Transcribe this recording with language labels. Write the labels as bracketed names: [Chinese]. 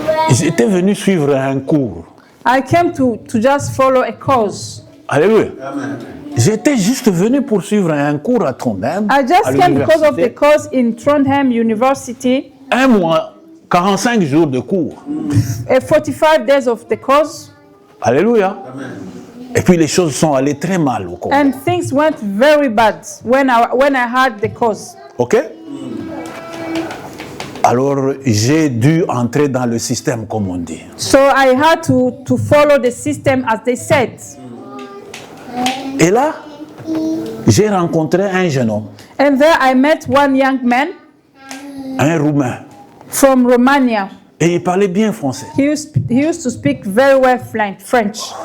[French] j'étais venu suivre un cours. [English] I came to just follow a course. [French] Alléluia. J'étais juste venu pour suivre un cours à Trondheim, [English] I just [French] à [English] came because of the [French] l'université. [English] course in Trondheim University. [French] Un mois, 45 jours de cours. [English] 45 days of the course, [French] Alléluia. Et puis les choses sont allées très mal au Congo. [English] and things went very bad when I had the course. OK? [French] Alors, j'ai dû entrer dans le système, comme on dit. [English] So I had to follow the system as they said. [French] Et là, j'ai rencontré un jeune homme, [English] And there I met one young man [French] un Roumain. [English] from Romania. [French] Et il parlait bien français. [English] He used to speak very well French.